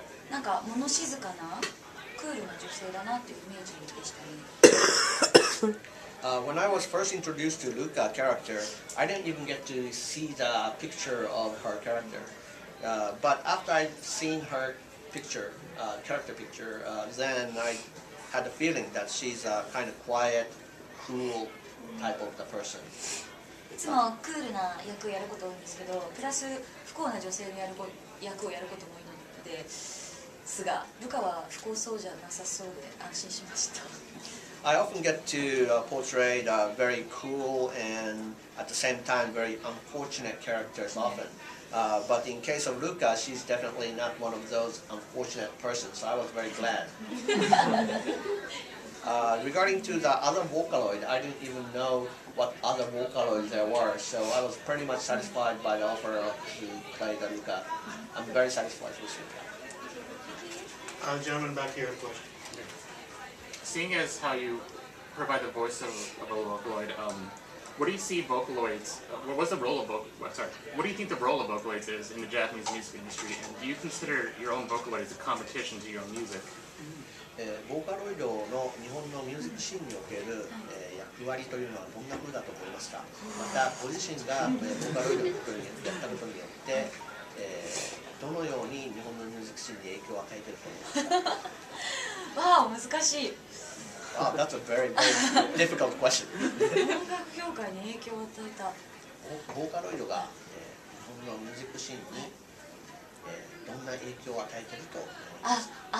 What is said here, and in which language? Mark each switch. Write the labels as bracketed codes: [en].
[ja] なんか物静かなクールな女性だなっていうイメージでしたね。 [en] When I was first introduced to Luca character, I didn't even get to see the picture of her character. But after I'd seen her picture, character picture, then I had the feeling that she's a kind of quiet, cool type of the person. [ja] いつもクールな役をやること多いんですけど、プラス不幸な女性の役をやることも多いのですが、ルカは不幸そうじゃなさそうで安心しました。 [en] I often get to portray very cool and at the same time very unfortunate characters often. But in case of Luca, she's definitely not one of those unfortunate persons, so I was very glad. Regarding to the other Vocaloid, I didn't even know what other Vocaloids there were, so I was pretty much satisfied by the offer to play the Luca. I'm very satisfied with Luca. Gentleman back here, question. Seeing as how you provide the voice of a Vocaloid, what do you see Vocaloids? What's the role of what do you think the role of Vocaloids is in the Japanese music industry? And do you consider your own Vocaloid as a competition to your own music? [ja] ボーカロイドの日本のミュージックシーンにおける役割というのはどんな風だと思いますか。またご自身がボーカロイドをやったことによってどのように日本のミュージックシーンに影響を与えていると思いますか。わあ難しい。 [en] Wow, that's a very, very difficult question. [ja] 音楽業界に影響を与えた。ボーカロイドが日本のミュージックシーンにどんな影響を与えていると思いますか。